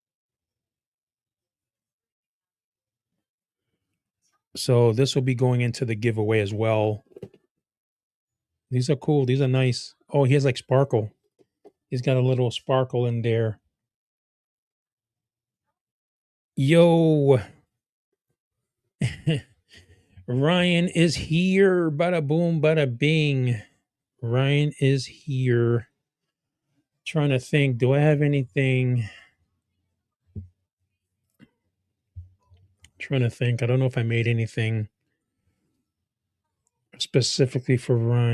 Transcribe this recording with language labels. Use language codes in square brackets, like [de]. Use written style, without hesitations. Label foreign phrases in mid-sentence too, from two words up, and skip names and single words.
[en] So this will be going into the giveaway as well. These are cool. These are nice. Oh, he has like sparkle. He's got a little sparkle in there. Yo. Ryan is here. Bada boom, bada bing. Ryan is here. Trying to think. Do I have anything? Trying to think. I don't know if I made anything specifically for Ryan.